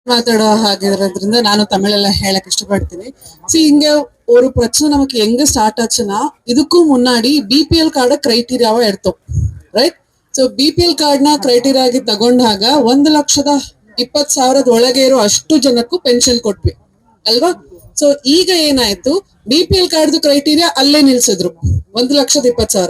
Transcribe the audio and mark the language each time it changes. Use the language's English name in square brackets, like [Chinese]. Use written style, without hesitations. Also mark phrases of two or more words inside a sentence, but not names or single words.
[Kannada] மாತಾಡೋ ಹಾಗಿರೋದ್ರಿಂದ ನಾನು ತಮಿಳೆಲ್ಲ ಹೇಳಕ್ ಇಷ್ಟಪಡ್ತೀನಿ. [Tamil] இங்க ஒரு பிரச்சனை நமக்கு எங்க ஸ்டார்ட் ஆச்சுன்னா, இதுக்கும் முன்னாடி [English] BPL card criteria [Tamil] எடுத்தோம், ರೈಟ್? [Kannada] ಸೊ [English] BPL card [Kannada] ನ ಕ್ರೈಟೀರಿಯಾ ಆಗಿ ತಗೊಂಡಾಗ 1,20,000 ಒಳಗೆ ಇರೋ ಅಷ್ಟು ಜನಕ್ಕೂ ಪೆನ್ಷನ್ ಕೊಟ್ವಿ ಅಲ್ವಾ? ಸೊ ಈಗ ಏನಾಯ್ತು, [English] BPL card criteria [Kannada] ಅಲ್ಲೇ ನಿಲ್ಸಿದ್ರು, 1,20,000.